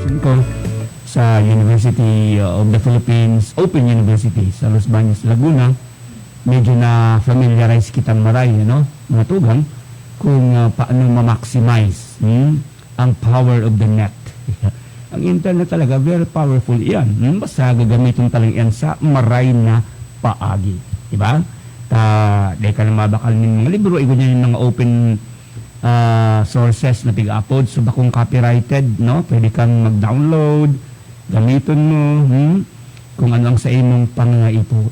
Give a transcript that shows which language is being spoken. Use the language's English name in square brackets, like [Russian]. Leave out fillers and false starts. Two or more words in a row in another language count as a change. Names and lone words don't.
[Bikol] ko sa University of the Philippines, Open University sa Los Baños, Laguna. Medyo na familiarize kitang maray, mga tugang, kung paano ma-maximize ang [English] power of the net. [Bikol] Ang internet talaga, [English] very powerful [Bikol] yan. Basta gagamitin talaga yan sa maray na paagi. [Filipino] Diba? Dahil ka na mabakal ng mga libro, ganyan yung mga [English] open sources [Filipino] na pig-upload. [Bikol] So, bakong copyrighted, pwede kang mag-download, gamitin mo, kung ano ang sa imong pangaipo.